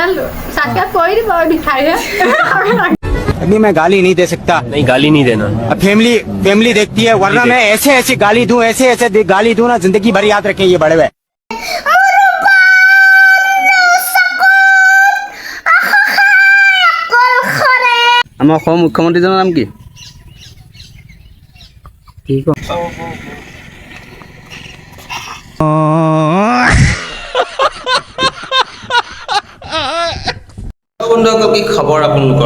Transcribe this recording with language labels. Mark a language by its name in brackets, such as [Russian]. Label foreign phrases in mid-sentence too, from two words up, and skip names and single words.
[Hindi] अभी मैं गाली नहीं दे सकता। नहीं, गाली नहीं देना। अब फैमिली देखती है, वरना मैं ऐसे गाली दूं, ऐसे गाली दूं ना, जिंदगी भर याद रखें ये बड़े हुए। [Assamese] আমাৰ অসমৰ মুখ্যমন্ত্ৰীজনৰ নাম কি? বন্ধুসকল, কি খবৰ আপোনালোকৰ?